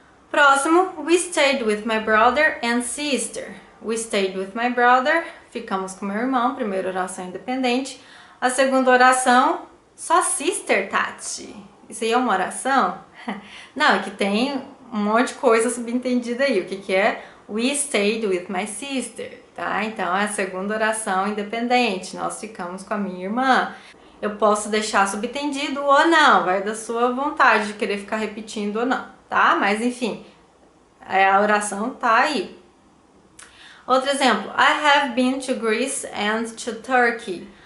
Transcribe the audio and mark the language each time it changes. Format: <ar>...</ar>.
<pt>Próximo,</pt> <en>we stayed with my brother and sister. We stayed with my brother,</en> <pt>ficamos com meu irmão, primeira oração independente. A segunda oração, só sister, Tati. Isso aí é uma oração? Não, é que tem um monte de coisa subentendida aí. O que é?</pt> <en>We stayed with my sister, tá?</en> <pt>Então é a segunda oração independente, nós ficamos com a minha irmã. Eu posso deixar subentendido ou não, vai da sua vontade de querer ficar repetindo ou não, tá? Mas enfim, a oração tá aí. Outro exemplo,</pt> <en>I have been to Greece and to Turkey.</en>